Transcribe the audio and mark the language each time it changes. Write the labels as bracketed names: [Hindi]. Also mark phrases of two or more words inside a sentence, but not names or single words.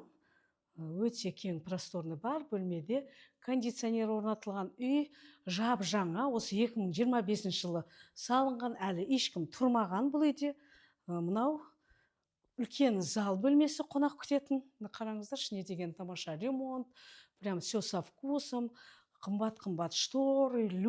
[Kazakh] Өте кең просторный бар. Бөлмеде кондиционер орнатылған. Үй жап жаңа, осы 2025 жылы салынған, әлі ешкім тұрмаған бұл үйде. Мынау үлкен зал бөлмесі, қонақ күтетін. Қараңыздар, ішіне деген тамаша ремонт. [Russian] Прям все со вкусом. [Kazakh] Қымбат-қымбат шторы,